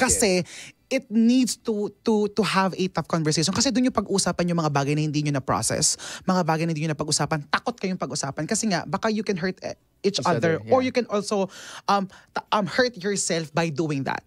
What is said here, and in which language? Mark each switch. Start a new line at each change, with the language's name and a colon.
English: Kasi, it needs to have a tough conversation.
Filipino: Kasi doon yung pag-usapan yung mga bagay na hindi nyo na-process, mga bagay na hindi nyo na-pag-usapan, takot kayong pag-usapan.
English: Kasi nga, baka you can hurt each other, yeah. or you can also hurt yourself by doing that.